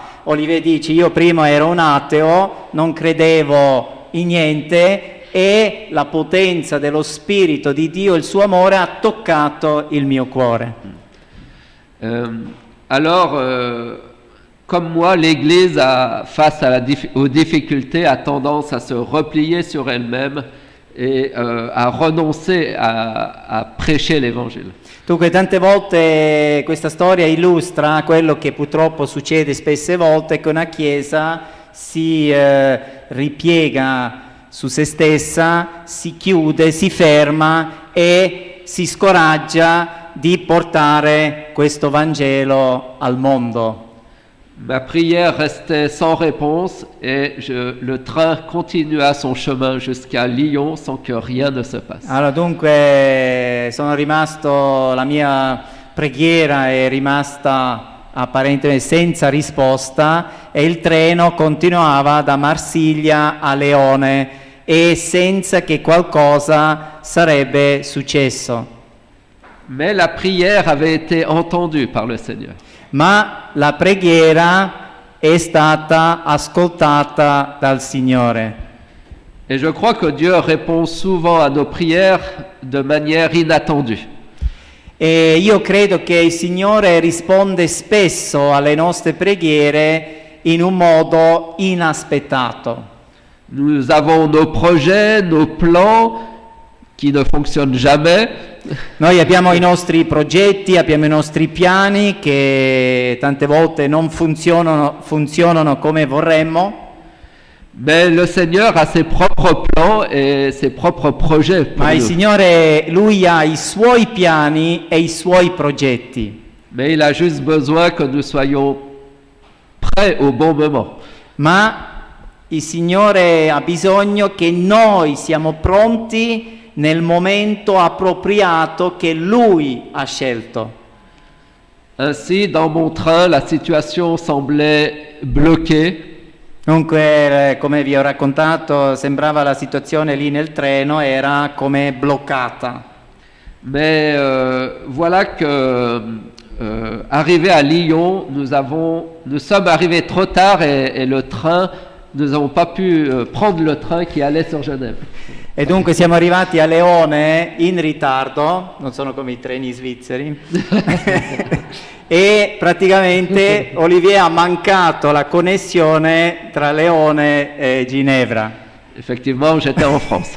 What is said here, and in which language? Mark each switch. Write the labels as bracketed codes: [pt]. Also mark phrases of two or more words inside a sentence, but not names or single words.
[it] Olivier dice, io prima ero un ateo, non credevo in niente e la potenza dello Spirito di Dio, il suo amore ha toccato il mio cuore. [fr] Comme moi, l'Église, face aux difficultés, a tendance à se replier sur elle-même et à renoncer à prêcher l'Évangile. [it] Dunque, tante volte questa storia illustra quello che purtroppo succede spesse volte, che una Chiesa si ripiega su se stessa, si chiude, si ferma e si scoraggia di portare questo Vangelo al mondo. [fr] Ma prière restait sans réponse et le train continua son chemin jusqu'à Lyon sans que rien ne se passe. [it] Allora, dunque, la mia preghiera è rimasta apparentemente senza risposta e il treno continuava da Marsiglia a Leone e senza che qualcosa sarebbe successo. [fr] Mais la prière avait été entendue par le Seigneur. [it] Ma la preghiera è stata ascoltata dal Signore. [fr] Et je crois que Dieu répond souvent à nos prières de manière inattendue. [it] E io credo che il Signore risponde spesso alle nostre preghiere in un modo inaspettato. [fr] Nous avons nos projets, nos plans qui ne fonctionnent jamais. [it] Noi abbiamo i nostri progetti, abbiamo i nostri piani che tante volte non funzionano come vorremmo. [fr] Mais le Seigneur a ses propres plans et ses propres projets pour [it] Ma il [fr] nous. [it] Signore, Lui ha i suoi piani e i suoi progetti. [fr] Mais il a juste besoin que nous soyons prêts au bon moment. [it] Ma il Signore ha bisogno che noi siamo pronti nel momento appropriato che Lui ha scelto. [fr] Ainsi, dans mon train, la situation semblait bloquée. [it] Dunque, come vi ho raccontato, sembrava la situazione lì nel treno era come bloccata. [fr] Mais voilà que, arrivé à Lyon, nous sommes arrivés trop tard et le train, nous n'avons pas pu prendre le train qui allait sur Genève. [it] E dunque siamo arrivati a Leone in ritardo, non sono come i treni svizzeri, e praticamente Olivier ha mancato la connessione tra Leone e Ginevra. [fr] Effectivement, j'étais en France.